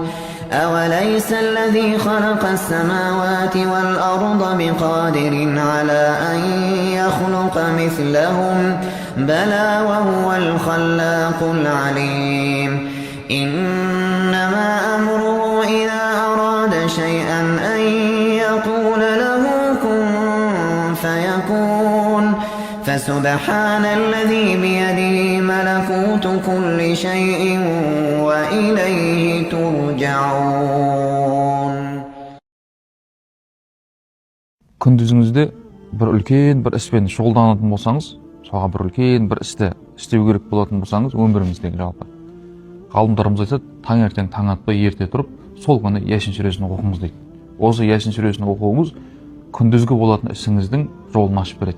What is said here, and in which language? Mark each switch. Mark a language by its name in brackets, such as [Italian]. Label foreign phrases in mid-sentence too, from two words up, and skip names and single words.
[Arabic] أوليس الذي خلق السماوات والأرض بقادر على أن يخلق مثلهم بلى وهو الخلاق العليم إنما أمره إذا أراد شيئا أن يقول له كن فيكون فسبحان الذي بيده ملكوت كل شيء وإليه ترجعون. [Kazakh] Күндізіңізде бір үлкен бір іспен шұғылданатын болсаңыз, соған бір үлкен бір істі істеу керек болатын болсаңыз, өміріңіздегі жалпы. Ғалымдарымыз айтады, таңертең таң атпай ерте тұрып, сол күні Ясин сүресін оқыңыз дейді. Осы Ясин сүресін оқуыңыз күндізгі болатын ісіңіздің жолын ашып береді.